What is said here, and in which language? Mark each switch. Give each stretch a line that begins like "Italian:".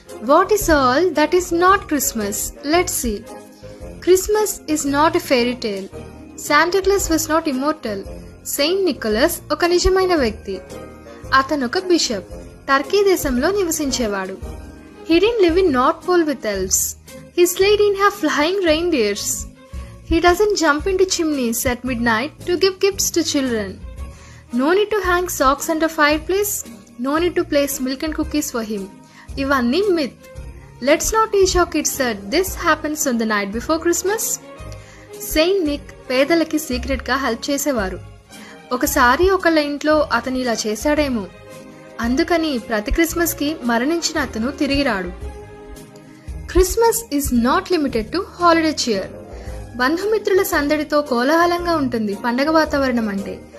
English: What is all that is not Christmas? Let's see. Christmas is not a fairy tale. Santa Claus was not immortal.
Telugu: Saint Nicholas ఒక నిజమైన వ్యక్తి. అతను ఒక bishop. Turkey దేశంలో నివసించేవాడు.
English: He didn't live in North Pole with elves. His sleigh didn't have flying reindeers. He doesn't jump into chimneys at midnight to give gifts to children. No need to hang socks under fireplace. No need to place milk and cookies for him.
Telugu: ఇవన్నీ
English: myth. Let's not teach our kids that this happens on the night before Christmas.
Telugu: Saint Nick పేదలకి సీక్రెట్గా help చేసేవారు. ఒకసారి ఒకళ్ళ ఇంట్లో అతను ఇలా చేశాడేమో, అందుకని ప్రతి క్రిస్మస్కి మరణించిన అతను తిరిగి రాడు.
English: Christmas is not limited to holiday cheer.
Telugu: బంధుమిత్రుల సందడితో కోలాహలంగా ఉంటుంది పండగ వాతావరణం అంటే.